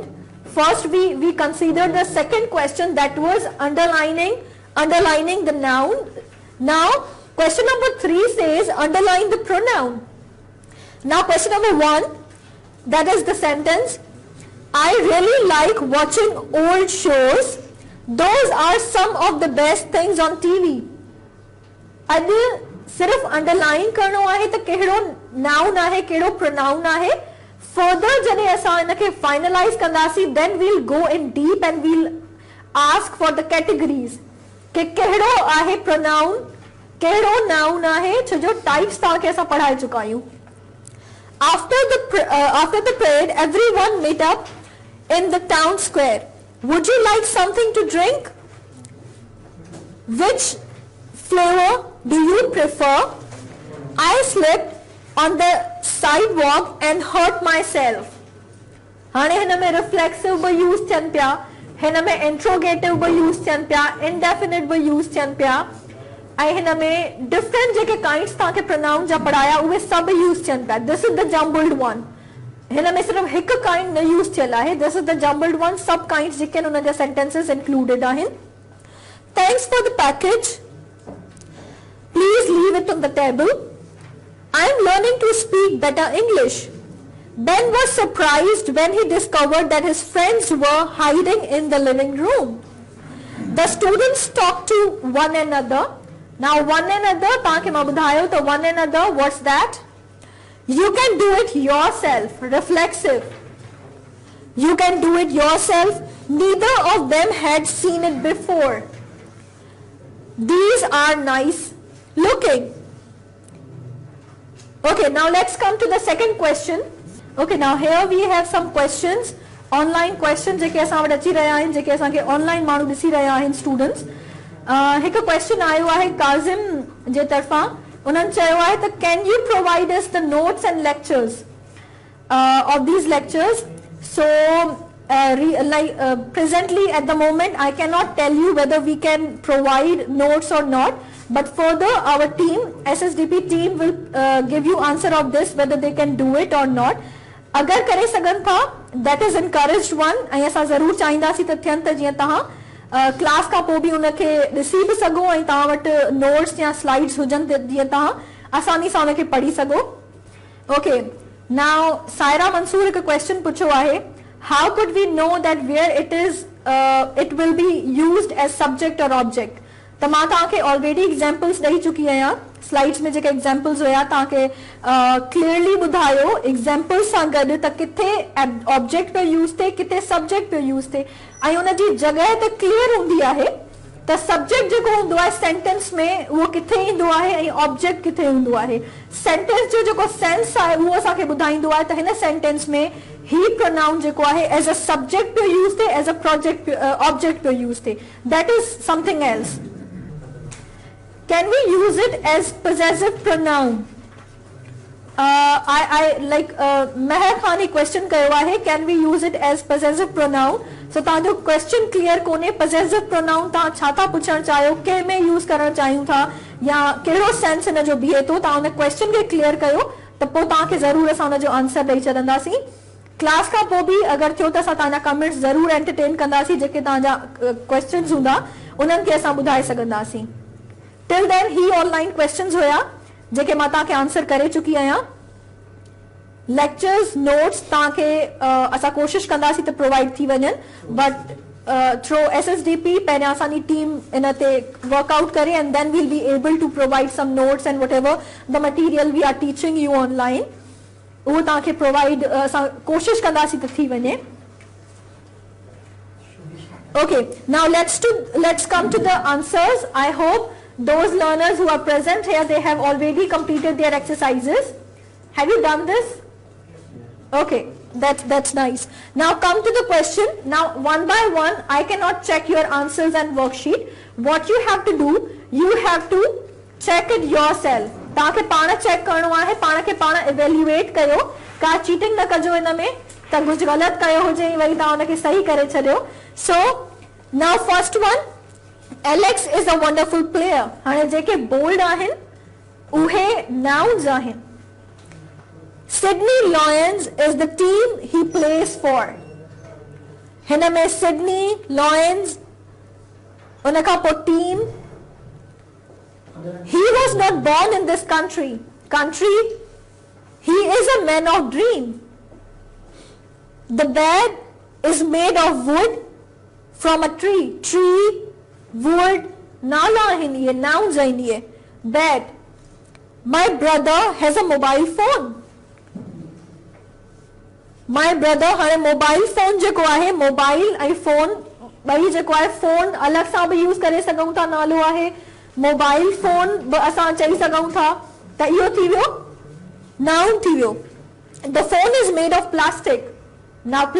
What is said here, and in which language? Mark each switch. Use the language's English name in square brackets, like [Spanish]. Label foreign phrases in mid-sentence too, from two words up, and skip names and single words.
[English] First we consider the second question, that was underlining the noun. Now question number 3 says underline the pronoun. Now question number 1, that is the sentence, I really like watching old shows. Those are some of the best things on TV. [Sindhi] अॼु सिर्फ अंडरलाइन करणो आहे त कहिड़ो नाउन आहे, कहिड़ो प्रोनाउन आहे. फर्दर जॾहिं असां इनखे फाइनलाइज कंदासीं, [English] then we'll go in deep and we'll ask for the categories [Sindhi] कि कहिड़ो आहे प्रोनाउन, कहिड़ो नाउन आहे, छो जो टाइप्स तव्हांखे असां पढ़ाए चुका आहियूं. [English] After the parade, everyone met up in the town square. Would you like something to drink? Which flavor do you prefer? I slipped on the sidewalk and hurt myself. [Sindhi] हाणे हिन में reflexive भी यूज़ थियनि पिया, हिन में interrogative भी यूज़ थियनि पिया, indefinite भी यूज़ थियनि पिया, ऐं हिन में different जेके kinds तव्हांखे pronoun जा पढ़ाया उहे सभु यूज़ थियनि पिया. [English] This is the jumbled one. [Sindhi] हिन में सिर्फ हिकु kind न यूज़ थियल आहे. [English] This is the jumbled one. [Sindhi] सब kinds जेके हुन जा sentences included आहिनि. [English] Thanks for the package. Please leave it on the table. I am learning to speak better English. Ben was surprised when he discovered that his friends were hiding in the living room. The students talked to one another. Now one another, [Sindhi] ताकि मैं बुधायो तो [English] one another, what's that? You can do it yourself, reflexive. You can do it yourself. Neither of them had seen it before. These are nice looking. Okay, now let's come to the second question. Okay, now here we have some questions, online questions [Sindhi] जेके असां वटि अची रहिया आहिनि, जेके असांखे ऑनलाइन माण्हू ॾिसी रहिया आहिनि स्टूडेंट्स. हिकु क्वेश्चन आयो आहे काज़िम जे तरफ़ां. उन्हनि चयो आहे त [English] can you provide us the notes and lectures of these lectures? So presently at the moment I cannot tell you whether we can provide notes or not, but further our team, SSDP team, will give you answer of this whether they can do it or not. [Sindhi] अगर करे सघनि था, [English] that is encouraged one. [Sindhi] ऐं असां ज़रूर चाहींदासीं त थियनि त जीअं तव्हां क्लास खां पोइ बि उनखे ॾिसी बि सघो ऐं तव्हां वटि नोट्स या स्लाइड्स हुजनि जीअं तव्हां आसानी सां उनखे पढ़ी सघो. [English] Okay, now [Sindhi] सायरा मंसूर हिकु क्वेश्चन पुछियो आहे. [English] How could we know that where it is it will be used as subject or object? [Sindhi] त मां तव्हांखे [English] already examples [Sindhi] ॾेई चुकी आहियां. स्लाइड्स में जेके एग्जांपल्स हुया तव्हांखे क्लियरली ॿुधायो एग्जांपल्स सां गॾु त किथे ऑब्जेक्ट पियो यूज़ थिए, किथे सब्जेक्ट पियो यूज़ थिए, ऐं उनजी जॻह त क्लियर हूंदी आहे त सब्जेक्ट जेको हूंदो आहे सेंटेंस में उहो किथे ईंदो आहे ऐं ऑब्जेक्ट किथे हूंदो आहे. सेंटेंस जो जेको सेंस आहे उहो असांखे ॿुधाईंदो आहे त हिन सेंटेंस में ही प्रोनाउन जेको आहे [English] as a subject [Sindhi] पियो यूज़ थिए, [English] as a project object [Sindhi] पियो यूज़ थिए. [English] That is something else. Can we use it as possessive pronoun? I like Meher Khani question [Sindhi] कयो आहे, [English] can we use it as possessive pronoun? [Sindhi] So तव्हांजो [English] question clear [Sindhi] कोने. [English] possessive pronoun [Sindhi] तव्हां छा था पुछणु चाहियो, कंहिं में यूज़ करणु चाहियूं था या कहिड़ो सेंस हिन जो बीहे थो, तव्हां हुन क्वेश्चन खे क्लियर कयो त पोइ तव्हांखे ज़रूर असां हुनजो आंसर ॾेई छॾंदासीं. क्लास खां पोइ बि अगरि थियो त असां तव्हांजा कमेंट्स ज़रूर एंटरटेन कंदासीं. जेके तव्हांजा क्वेश्चन्स हूंदा उन्हनि खे असां ॿुधाए सघंदासीं. [English] till then [Sindhi] ही [English] online questions [Sindhi] हुया जेके मां तव्हांखे आंसर करे चुकी आहियां. [English] lectures notes [Sindhi] तव्हांखे असां कोशिशि कंदासीं त प्रोवाइड थी वञनि, [English] But through SSDP [Sindhi] पहिरियां असांजी टीम इन ते वर्कआउट करे [English] and then we'll be able to provide some notes and whatever the material we are teaching you online. [Sindhi] उहो तव्हांखे प्रोवाइड असां कोशिशि कंदासीं त थी वञे. [English] Okay, now let's come to the answers. I hope those learners who are present here, they have already completed their exercises. Have you done this? Okay, that's nice. Now come to the question. Now one by one, I cannot check your answers and worksheet. What you have to do, you have to check it yourself. [Sindhi] तव्हांखे पाण चेक करणो आहे, पाण खे पाण इवेल्युएट कयो. का चीटिंग न कजो इन में त कुझु ग़लति कयो हुजे वरी तव्हां उनखे सही करे छॾियो. [English] So now first one, Alex is a wonderful player. [Sindhi] हाणे जेके बोल्ड आहिनि उहे nouns आहिनि. [English] Sydney Lions is the team he plays for. [Sindhi] हिन में Sydney Lions उन खां पोइ team. [English] He was not born in this country. He is a man of dream. The bed is made of wood from a tree, wood, [Sindhi] नाला आहिनि ये, nouns आहिनि ये. [English] Bed. My brother has a mobile phone. My brother [Sindhi] हाणे [English] mobile phone [Sindhi] जेको आहे, मोबाइल ऐं फोन ॿई जेको आहे, फोन अलॻि सां बि यूज़ करे सघूं था, नालो आहे. [English] mobile phone [Sindhi] बि असां चई सघूं था, त इहो थी वियो नाउन थी वियो. [English] The phone is made of plastic.